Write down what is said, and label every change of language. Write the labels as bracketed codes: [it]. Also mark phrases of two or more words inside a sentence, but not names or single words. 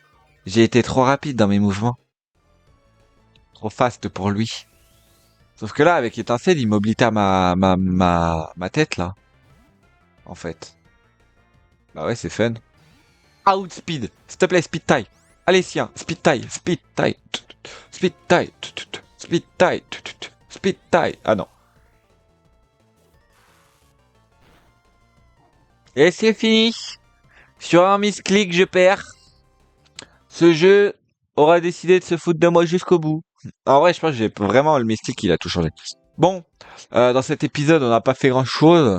[fr] J'ai été trop rapide dans mes mouvements. Trop fast pour lui. Sauf que là, avec étincelle, il m'oblitait ma tête, là. En fait. Bah ouais, c'est fun. [en] Outspeed. [fr] S'il te plaît, [en] speed tie. [fr] Allez, sien. [en] Speed tie. Speed tie. Speed tie. Speed tie. Speed tie. [fr] Ah non. Et c'est fini. Sur un misclick, je perds. Ce jeu aura décidé de se foutre de moi jusqu'au bout. En vrai, je pense que j'ai vraiment le mystique, il a tout changé. Bon, dans cet épisode, on n'a pas fait grand-chose.